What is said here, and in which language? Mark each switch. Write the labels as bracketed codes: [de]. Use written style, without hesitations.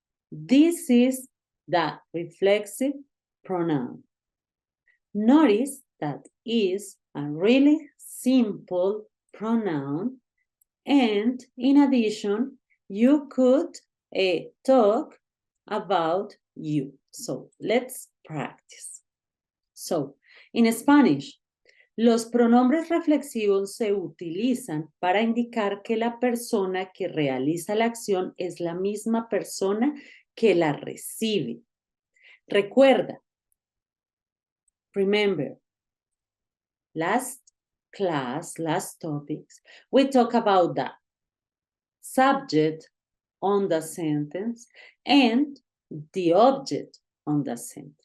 [en] This is the reflexive pronoun. Notice that is a really simple pronoun, and in addition, you could talk about you. So let's practice. So, in Spanish, [es] los pronombres reflexivos se utilizan para indicar que la persona que realiza la acción es la misma persona que la recibe. Recuerda, [en] remember, last class, last topics, we talk about the subject on the sentence and the object on the sentence.